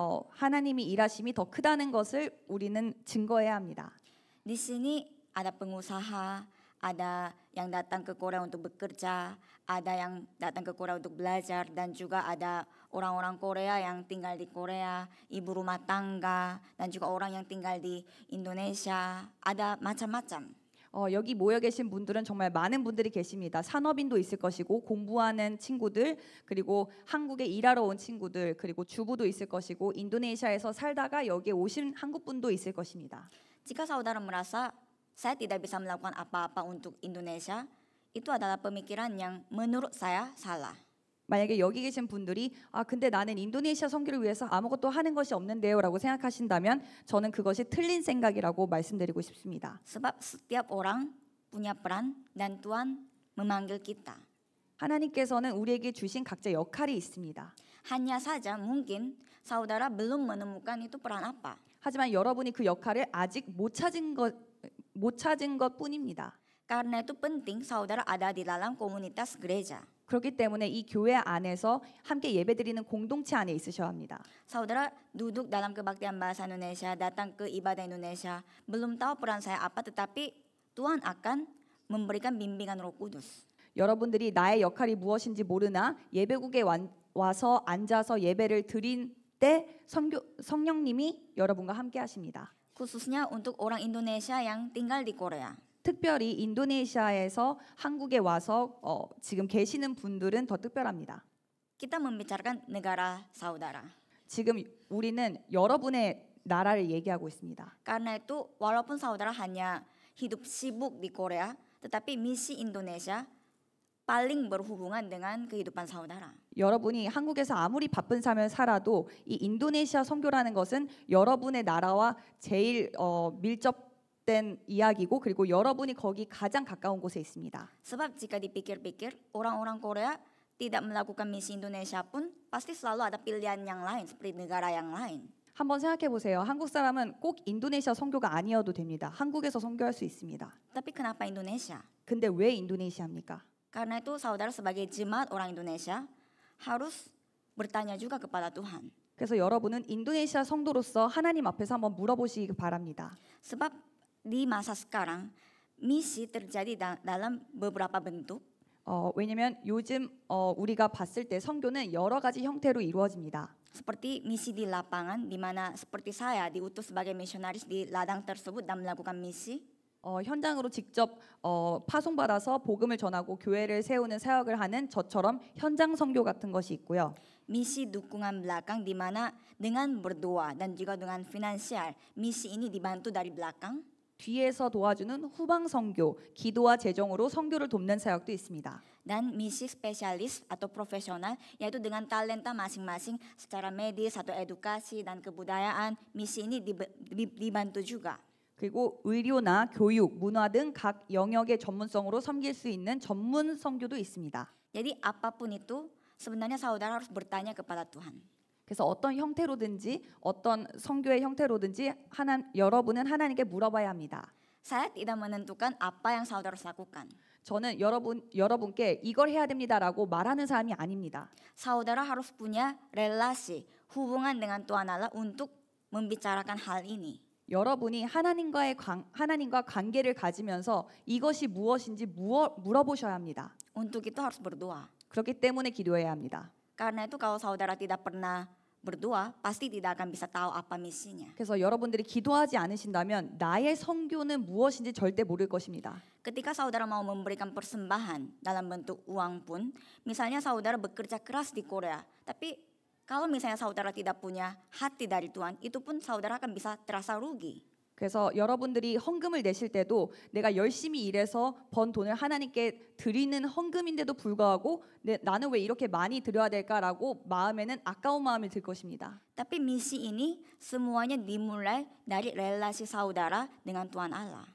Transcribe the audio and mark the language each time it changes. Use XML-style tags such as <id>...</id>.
<ko>하나님이 일하심이 더 크다는 것을 우리는 증거해야 합니다.</ko> <id>Di sini ada pengusaha, ada yang datang ke Korea untuk bekerja, ada yang datang ke Korea untuk belajar, dan juga ada orang-orang Korea yang tinggal di Korea, ibu rumah tangga, dan juga orang yang tinggal di Indonesia, ada macam-macam.</id> <ko>여기 모여 계신 분들은 정말 많은 분들이 계십니다. 산업인도 있을 것이고 공부하는 친구들, 그리고 한국에 일하러 온 친구들, 그리고 주부도 있을 것이고 인도네시아에서 살다가 여기에 오신 한국 분도 있을 것입니다.</ko> <id>Jika saudara merasa saya tidak bisa melakukan apa-apa untuk Indonesia, itu adalah pemikiran yang menurut saya salah.</id> <ko>만약에 여기 계신 분들이 근데 나는 인도네시아 선교를 위해서 아무것도 하는 것이 없는데요라고 생각하신다면 저는 그것이 틀린 생각이라고 말씀드리고 싶습니다.</ko> <id>Sebab setiap orang punya peran dan Tuhan memanggil kita.</id> <ko>하나님께서는 우리에게 주신 각자 역할이 있습니다.</ko> <id>Hanya saja mungkin saudara belum menemukan itu peran apa.</id> <ko>하지만 여러분이 그 역할을 아직 못 찾은 것뿐입니다.</ko> <id>Karena itu penting saudara ada di dalam komunitas gereja.</id> <ko>그렇기 때문에 이 교회 안에서 함께 예배드리는 공동체 안에 있으셔야 합니다.</ko> <id>Saudara duduk dalam kebaktian bahasa Indonesia, datang ke ibadah Indonesia, belum tahu peran saya apa, tetapi Tuhan akan memberikan bimbingan Roh Kudus.</id> <ko>여러분들이 나의 역할이 무엇인지 모르나 예배국에 와서 앉아서 예배를 드린 때 성령님이 여러분과 함께 하십니다.</ko> <id>Khususnya untuk orang Indonesia yang tinggal di Korea.</id> <ko>특별히 인도네시아에서 한국에 와서 지금 계시는 분들은 더 특별합니다.</ko> <id>Kita membicarakan negara saudara.</id> <ko>지금 우리는 여러분의 나라를 얘기하고 있습니다.</ko> <id>Karena itu walaupun saudara hanya hidup sibuk di Korea, tetapi misi Indonesia paling berhubungan dengan kehidupan saudara.</id> <ko>여러분이 한국에서 아무리 바쁜 삶을 살아도 이 인도네시아 선교라는 것은 여러분의 나라와 제일 밀접된 이야기고 그리고 여러분이 거기 가장 가까운 곳에 있습니다.</ko> <id>Sebab jika dipikir-pikir, orang-orang Korea tidak melakukan misi Indonesia pun pasti selalu ada pilihan yang lain seperti negara yang lain.</id> <ko>한번 생각해 보세요. 한국 사람은 꼭 인도네시아 선교가 아니어도 됩니다. 한국에서 선교할 수 있습니다.</ko> <id>Tapi kenapa Indonesia?</id> <ko>근데 왜 인도네시아입니까?</ko> <id>Karena itu saudara sebagai jemaat orang Indonesia harus bertanya juga kepada Tuhan.</id> <ko>그래서 여러분은 인도네시아 성도로서 하나님 앞에서 한번 물어보시기 바랍니다.</ko> <id>Sebab di masa sekarang misi terjadi dalam beberapa bentuk.</id> <ko>왜냐면 요즘 우리가 봤을 때 선교는 여러 가지 형태로 이루어집니다.</ko> <id>Seperti misi di lapangan di mana seperti saya diutus sebagai misionaris di ladang tersebut dan melakukan misi.</id> <ko>현장으로 직접 파송받아서 복음을 전하고 교회를 세우는 사역을 하는 저처럼 현장 선교 같은 것이 있고요.</ko> <id>Misi dukungan belakang di mana dengan berdoa dan juga dengan finansial misi ini dibantu dari belakang.</id> <ko>뒤에서 도와주는 후방 선교, 기도와 재정으로 선교를 돕는 사역도 있습니다.</ko> <id>Dan misi spesialis atau profesional yaitu dengan talenta masing-masing secara medis atau edukasi dan kebudayaan misi ini dibantu juga.</id> <ko>그리고 의료나 교육, 문화 등 각 영역의 전문성으로 섬길 수 있는 전문 선교도 있습니다.</ko> <id>Jadi apapun itu sebenarnya saudara harus bertanya kepada Tuhan.</id> <ko>그래서 어떤 형태로든지 어떤 선교의 형태로든지 여러분은 하나님께 물어봐야 합니다.</ko> <id>Saya tidak menentukan apa yang saudara harus lakukan.</id> <ko>저는 여러분께 이걸 해야 됩니다라고 말하는 사람이 아닙니다.</ko> <id>Saudara harus punya relasi, hubungan dengan Tuhan Allah untuk membicarakan hal ini.</id> <ko>여러분이 하나님과 관계를 가지면서 이것이 무엇인지 물어보셔야 합니다.</ko> <id>Untuk itu harus berdoa.</id> <ko>그렇기 때문에 기도해야 합니다.</ko> <id>Karena itu kalau saudara tidak pernah berdoa, pasti tidak akan bisa tahu apa misinya.</id> <ko>그래서 여러분들이 기도하지 않으신다면 나의 선교는 무엇인지 절대 모를 것입니다.</ko> <id>Ketika saudara mau memberikan persembahan dalam bentuk uang pun, misalnya saudara bekerja keras di Korea, tapi kalau misalnya saudara tidak punya hati dari Tuhan, itu pun saudara akan bisa terasa rugi.</id> <ko>그래서 여러분들이 헌금을 내실 때도 내가 열심히 일해서 번 돈을 하나님께 드리는 헌금인데도 불구하고 나는 왜 이렇게 많이 드려야 될까라고 마음에는 아까운 마음이 들 것입니다.</ko> <id>Tapi misi ini semuanya dimulai dari relasi saudara dengan Tuhan Allah.</id>